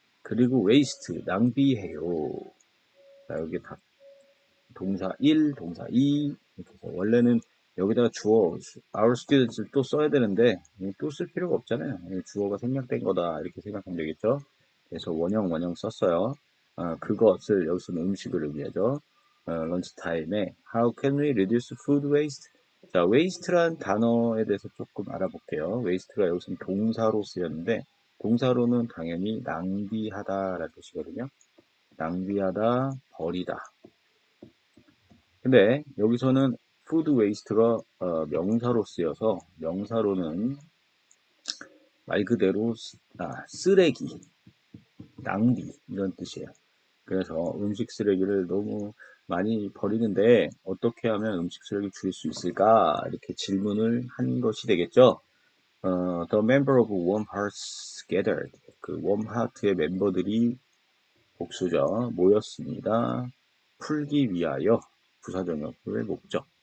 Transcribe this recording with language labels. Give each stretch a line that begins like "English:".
Korean: 그리고 waste, 낭비해요. 자, 여기 다 동사 1, 동사 2 이렇게 해서 원래는 여기다가 주어
English: our students
Korean: 를 또 써야 되는데 또 쓸 필요가 없잖아요. 주어가 생략된 거다 이렇게 생각하면 되겠죠. 그래서 원형 썼어요. 그것을 여기서는 음식을 의미하죠. 런치 타임에
English: How can we reduce food waste?
Korean: 자, waste란 단어에 대해서 조금 알아볼게요. waste가 여기서는 동사로 쓰였는데 동사로는 당연히 낭비하다라는 뜻이거든요. 낭비하다, 버리다. 근데 여기서는 food waste가 명사로 쓰여서 명사로는 말 그대로 쓰레기, 낭비 이런 뜻이에요. 그래서 음식 쓰레기를 너무 많이 버리는데 어떻게 하면 음식 쓰레기 줄일 수 있을까? 이렇게 질문을 한 것이 되겠죠.
English: The member of Warm Hearts gathered.
Korean: 그 Warm Heart의 멤버들이 복수죠. 모였습니다. 풀기 위하여 부사적역의 목적.